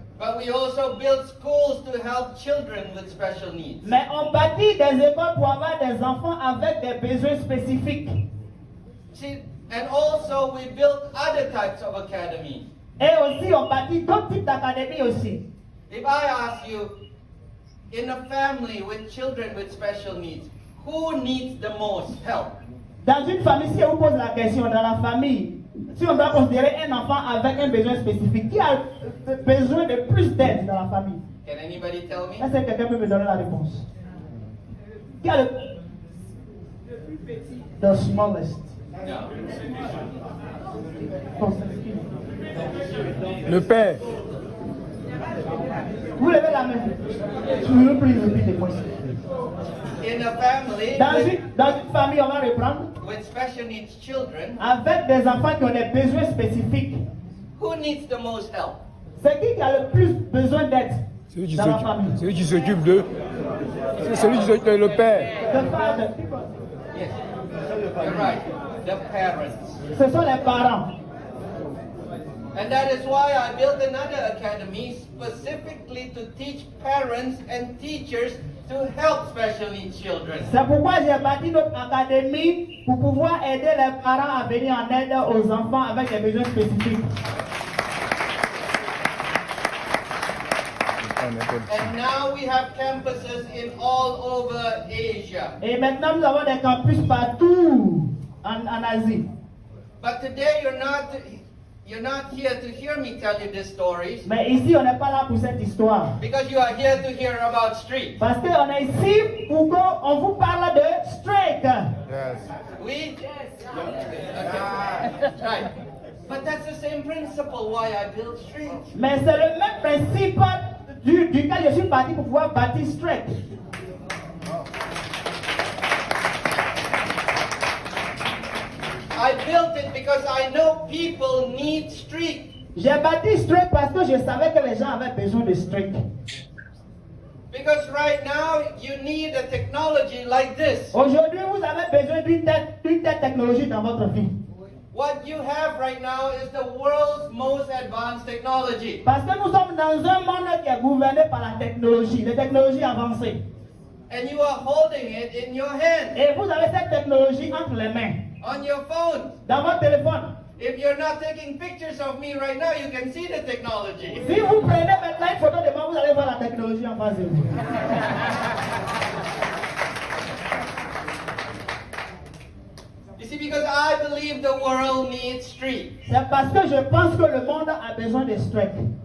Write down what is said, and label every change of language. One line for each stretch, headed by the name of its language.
English: But we also build schools to help children with special needs.
French: Mais on bâtit des écoles pour avoir des enfants avec des besoins spécifiques.
English: See, and also we build other types of academies.
French: Et aussi, on bâtit d'autres types d'académies aussi.
English: If I ask you, in a family with children with special needs, who needs the most help?
French: Dans une famille, si on vous pose la question, dans la famille, si on doit considérer un enfant avec un besoin spécifique, qui a besoin de plus d'aide dans la famille?
English: Can anybody tell me?
French: Est-ce que quelqu'un peut me donner la réponse? Qui a le plus petit?
English: The smallest. No.
French: Oh, c'est qui? Le père. Vous levez la main. Je vous prie de lever les poings.
English: In a family
French: Dans une famille, on va reprendre
English: with special needs children,
French: avec des enfants qui ont des besoins spécifiques.
English: who needs the most help?
French: C'est qui a le plus besoin d'aide dans la famille? Celui qui s'occupe de. C'est celui qui s'occupe de le père.
English: Le father. Yes, you're right. The parents.
French: Ce sont les parents.
English: And that is why I built another academy specifically to teach parents and teachers to help special needs children.
French: C'est pourquoi j'ai bâti notre académie pour pouvoir aider les parents à venir en aide aux enfants avec des besoins spécifiques.
English: And now we have campuses in all over Asia.
French: Et maintenant, nous avons des campus partout en Asie.
English: But today you're not here to hear me tell you these stories
French: Mais ici, on n'est pas là pour cette histoire.
English: because you are here to hear about street.
French: Parce qu'on est ici pour qu'on vous parle de strike.
English: Yes. We okay. Right. But that's the same principle why I built street.
French: Mais c'est le même principe duquel je suis parti pour pouvoir bâtir strike.
English: I built it because I know people need street.
French: J'ai bâti strike parce que je savais que les gens avaient besoin de strike.
English: Because right now you need a technology like this.
French: Aujourd'hui, vous avez besoin d'une telle technologie dans votre vie.
English: What you have right now is the world's most advanced technology.
French: Parce que nous sommes dans un monde qui est gouverné par la technologie, les technologies avancées.
English: And you are holding it in your hand,
French: Et vous avez cette technologie entre les mains,
English: on your phone.
French: dans votre téléphone.
English: If you're not taking pictures of me right now, you can see the technology.
French: Si vous prenez maintenant une photo de moi, vous allez voir la technologie en face de vous.
English: You see, because I believe the world needs street.
French: C'est parce que je pense que le monde a besoin de strike.